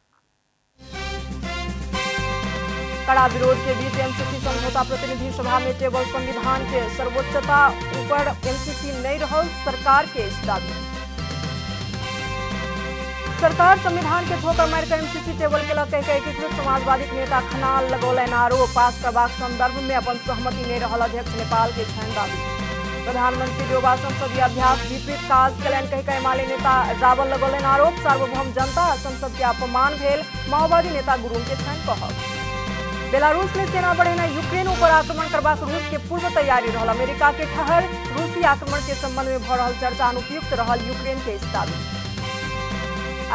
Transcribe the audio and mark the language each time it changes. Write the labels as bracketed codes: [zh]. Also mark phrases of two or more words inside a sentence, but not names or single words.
[mai] कड़ा विरोध के बीच एमसीसी समझौता प्रतिनिधि सभा में टेबल संविधान के सर्वोच्चता ऊपर एमसीसी नहीं रहल, सरकार के इस दावी। सरकार संविधान के ठोकर मार के एमसीसी टेबल के लग एकीकृत समाजवादी नेता खनाल लगौलन आरोप। पास करबाक संदर्भ में अपन सहमति नहीं रहल अध्यक्ष नेपाल के छनि दावी। प्रधानमंत्री देउबा संसदीय अभ्यास विपरीत काज कयलनि कहि कऽ एमाले नेता रावल लगौलन आरोप। सार्वभौम जनता आ संसद के अपमान भेल, माओवादी नेता गुरुंग के छनि कहब। बेलारूस में सेना बढ़ेना यूक्रेन पर आक्रमण करबाक रूस के पूर्व तैयारी रहल। अमेरिका के ठहर रूसी आक्रमण के संबंध में भ रहल चर्चा अनुपयुक्त रहल, यूक्रेन के इस दावी।